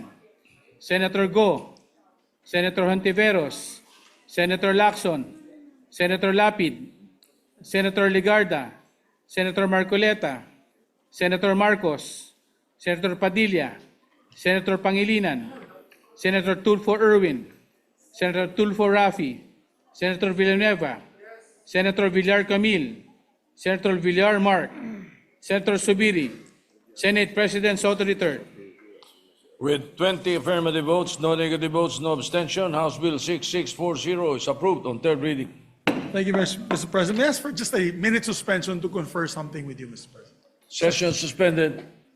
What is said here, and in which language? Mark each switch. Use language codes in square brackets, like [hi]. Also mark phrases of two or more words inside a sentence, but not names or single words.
[en] Senator Go, Senator Hontiveros, Senator Lacson, Senator Lapid, Senator Ligarda, Senator Marcoleta, Senator Marcos, Senator Padilla, Senator Pangilinan, Senator Tulfo Erwin, Senator Tulfo Rafi, Senator Villanueva, Senator Villar Camil, Senator Villar Mark, Senator Subiri, Senate President Soto III. With 20 affirmative votes, no negative votes, no abstention, House Bill 6640 is approved on third reading. Thank you, Mr. President. May I ask for just a minute suspension to confer something with you, Mr. President? Session suspended.